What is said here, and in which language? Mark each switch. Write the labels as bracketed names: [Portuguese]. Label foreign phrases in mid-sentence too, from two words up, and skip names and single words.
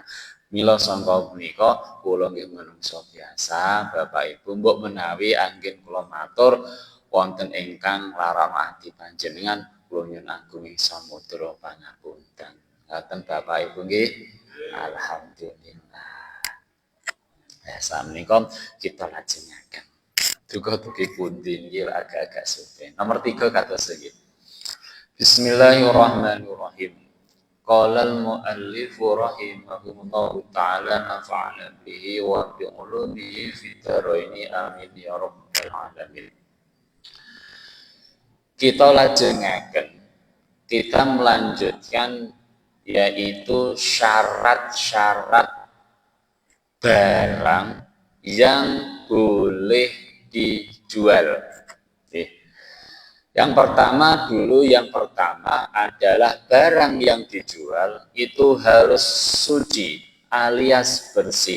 [Javanese] Mila sangka punika kula nggih manungsa biasa, Bapak Ibu mbok menawi anggen kula matur wonten ingkang nglarakno ati panjenengan kula nyuwun agung samudra pangapunten. Ngaten Bapak Ibu nggih. Alhamdulillah. Samenika kita lajengaken. Duga-dugi pundi nggih agak-agak suwe. Nomor 3 kados nggih. [Arabic] Bismillahirrahmanirrahim. قال المؤلف رحمه الله تعالى نفعنا به وبعلومه في الدارين آمين يا رب العالمين. [Javanese] Kita lajengaken, [Indonesian] kita melanjutkan yaitu syarat-syarat barang yang boleh dijual. Yang pertama adalah barang yang dijual itu harus suci alias bersih.